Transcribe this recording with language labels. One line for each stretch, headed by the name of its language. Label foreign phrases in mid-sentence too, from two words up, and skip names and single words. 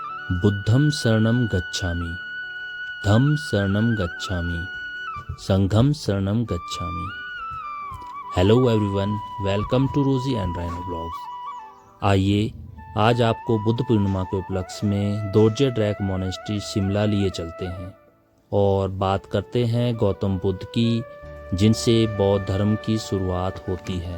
Pali: बुद्धं शरणं गच्छामि, धम्मं शरणं गच्छामि, संघं शरणं गच्छामि।
English: Hello everyone, welcome to Rosy and Rhino Blogs.
Hindi: आइए आज आपको बुद्ध पूर्णिमा के उपलक्ष्य में दोरजे ड्रैक मोनेस्ट्री शिमला लिए चलते हैं और बात करते हैं गौतम बुद्ध की, जिनसे बौद्ध धर्म की शुरुआत होती है।